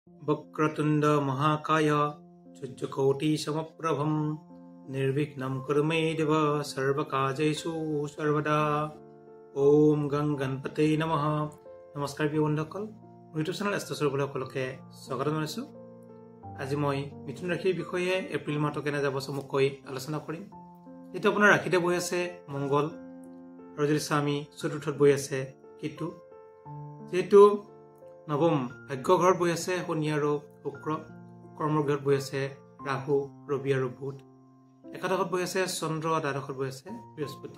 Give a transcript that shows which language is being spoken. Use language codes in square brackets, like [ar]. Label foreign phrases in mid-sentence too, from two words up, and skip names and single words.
[sa] वक्रतुंड महाकाय सूर्यकोटि समप्रभं निर्विघ्नं कुरु मे देव सर्वकार्येषु सर्वदा। ओम गं गणपते नमः। [as] नमस्कार প্ৰিয় বন্ধুসকল, [en] YouTube channel [as] এষ্ট্ৰছৰ সকলোকে স্বাগত জনাইছোঁ। আজি মই মিথুন ৰাশিৰ বিষয়ে এপ্ৰিল মাহটো কেনে যাব চমুকৈ আলোচনা কৰিম। যেটো আপোনাৰ ৰাশিতে বহি আছে মংগল, আৰু যদি আমি চতুৰ্থত বহি আছে কেতু, যেটো নৱম ভাগ্য ঘৰত বহি আছে শনি আৰু শুক্ৰ, কৰ্মগৃহত বহি আছে ৰাহু, ৰবি আৰু বুধ, একাদশত বহি আছে চন্দ্ৰ, দ্বাদশত বহি আছে বৃহস্পতি।